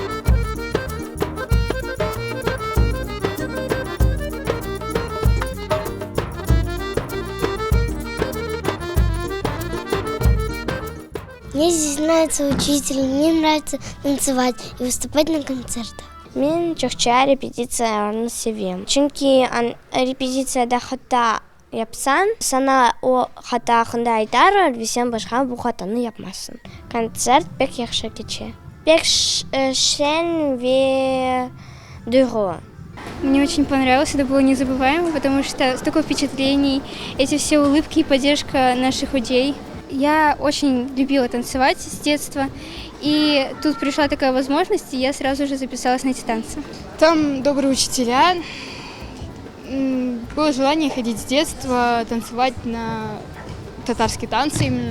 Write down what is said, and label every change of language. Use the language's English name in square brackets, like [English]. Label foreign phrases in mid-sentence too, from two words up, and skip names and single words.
[Russian] Мне здесь нравится учитель, мне нравится танцевать и выступать на концертах. [Crimean Tatar] Мен чокча репетицияны sevем. Чөнки репетицияда хата yapsan, sana o hata hakkında aytar, sen başka bu hatanı yapmazsın. Konser pek yaxşı geçti. Pek şen ve duru. [Russian] Мне очень понравилось, это было незабываемо, потому что столько впечатлений, эти все улыбки и поддержка наших людей. Я очень любила танцевать с детства, и тут пришла такая возможность, и я сразу же записалась на эти танцы. Там добрые учителя, было желание ходить с детства, танцевать на татарские танцы именно.